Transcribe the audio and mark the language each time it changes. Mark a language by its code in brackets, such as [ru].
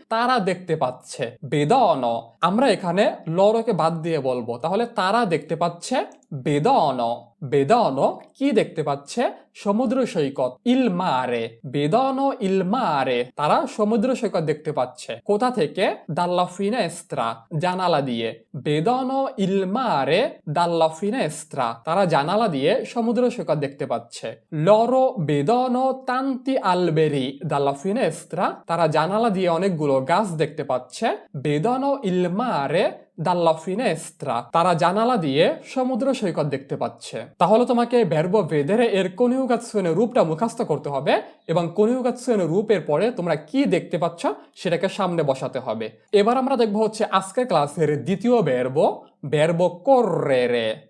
[bn] তারা দেখতে পাচ্ছে vedono, আমরা এখানে লরোকে বাদ দিয়ে বলবো, তাহলে তারা দেখতে পাচ্ছে vedono, vedono কি দেখতে পাচ্ছে? সমুদ্র সৈকত। [it] il mare, vedono il mare [bn] তারা সমুদ্র সৈকত দেখতে পাচ্ছে, কোথা থেকে? [it] dalla finestra [bn] জানালা দিয়ে। [it] vedono il mare dalla finestra [bn] তারা জানালা দিয়ে সমুদ্র সৈকত দেখতে পাচ্ছে। [it] loro vedono tanti alberi dalla finestra [bn] তারা জানালা দিয়ে অনেকগুলো গাছ দেখতে পাচ্ছে। [it] vedono il mare [bn] dalla finestra, তারা জানালা দিয়ে সমুদ্র সৈকত দেখতে পাচ্ছে। তাহলে তোমাকে [it] verbo vedere [bn] এর কনিউগাসিয়নের রূপটা মুখস্থ করতে হবে এবং কনিউগাসিয়নের রূপের পরে তোমরা কি দেখতে পাচ্ছ সেটাকে সামনে বসাতে হবে। এবার আমরা দেখবো হচ্ছে আজকের ক্লাসের দ্বিতীয় [it] verbo correre।